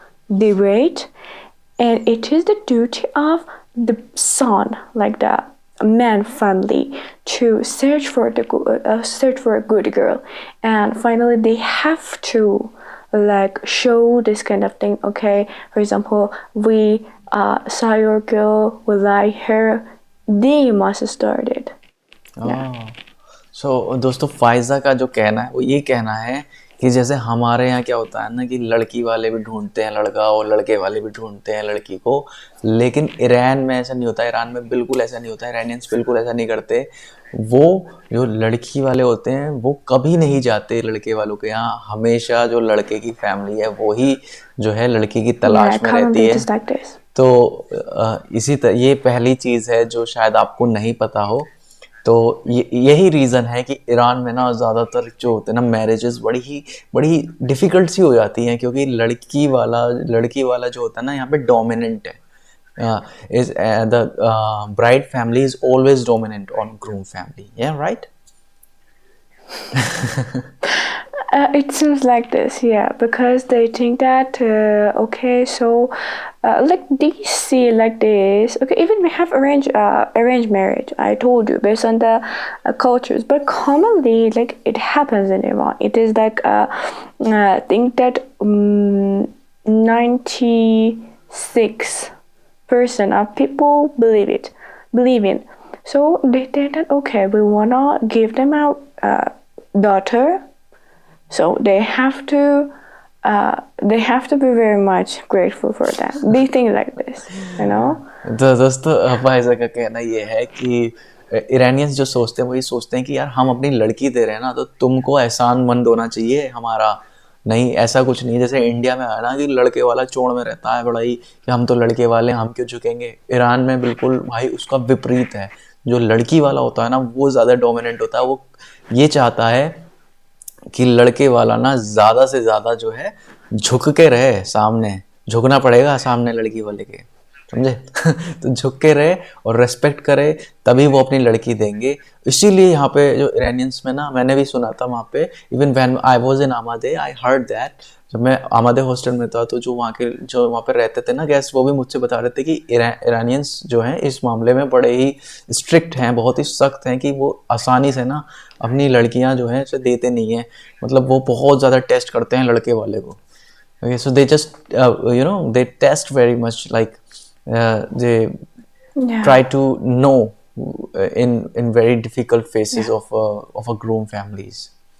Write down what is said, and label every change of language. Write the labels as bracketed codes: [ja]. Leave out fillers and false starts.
[en] They wait, and it is the duty of the son, like the man family, to search for a good girl, and finally they have to like show this kind of thing. Okay, for example, we saw your girl, we like her, they must start it. [hi] सो दोस्तों फायजा का जो कहना है वो ये कहना है कि जैसे हमारे यहाँ क्या होता है ना कि लड़की वाले भी ढूंढते हैं लड़का और लड़के वाले भी ढूंढते हैं लड़की को, लेकिन ईरान में ऐसा नहीं होता। ईरान में बिल्कुल ऐसा नहीं होता। ईरानियंस बिल्कुल ऐसा नहीं करते। वो जो लड़की वाले होते हैं वो कभी नहीं जाते लड़के वालों के यहाँ। हमेशा जो लड़के की फैमिली है वो ही जो है लड़की की [en] Yeah, [hi] तलाश में रहती [en] currently it [hi] है। [en] is like this. [hi] तो इसी तरह ये पहली चीज़ है जो शायद आपको नहीं पता हो। तो यही रीज़न है कि ईरान में ना ज़्यादातर जो होते हैं ना मैरिजेस बड़ी डिफ़िकल्ट सी हो जाती हैं, क्योंकि लड़की वाला जो होता है ना यहाँ पे डोमिनेंट है। [en] Is the bride family is always dominant on groom family, या right? It seems like this, yeah, because they think that okay, so like they see like this. Okay, even we have arranged marriage. I told you based on the cultures, but commonly like it happens in Iran. It is like I think that 96% of people believe in. So they think that okay, we wanna give them a daughter. So they have to be very much grateful for that. They think like this, you know. [hi] तो दोस्तों फायजा का कहना ये है कि Iranians जो सोचते हैं वो ये सोचते हैं कि यार हम अपनी लड़की दे रहे हैं ना, तो तुमको एहसानमंद होना चाहिए हमारा। नहीं, ऐसा कुछ नहीं जैसे इंडिया में है ना कि लड़के वाला चोड़ में रहता है बड़ा ही कि हम तो लड़के वाले हैं, हम क्यों झुकेंगे। ईरान में बिल्कुल भाई उसका विपरीत है। जो लड़की वाला होता है ना वो ज़्यादा डोमिनेंट होता है। वो ये चाहता है कि लड़के वाला ना ज़्यादा से ज़्यादा जो है झुक के रहे सामने। झुकना पड़ेगा सामने लड़की वाले के, समझे? तो झुक के रहे और रेस्पेक्ट करे, तभी वो अपनी लड़की देंगे। इसीलिए यहाँ पे जो ईरानियंस में ना, मैंने भी सुना था वहाँ पे, [en] Even when I was in आमादे I heard that. [hi] जब मैं आमादे हॉस्टल में था तो जो वहाँ पे रहते थे ना गेस्ट, वो भी मुझसे बता रहे थे कि ईरानियंस जो हैं इस मामले में बड़े ही स्ट्रिक्ट हैं, बहुत ही सख्त हैं, कि वो आसानी से ना अपनी लड़कियाँ जो हैं उसे देते नहीं हैं। मतलब वो बहुत ज़्यादा टेस्ट करते हैं लड़के वाले को। [en] Okay, so they just they test very much, like they Yeah. try to know in very difficult phases of a groom families.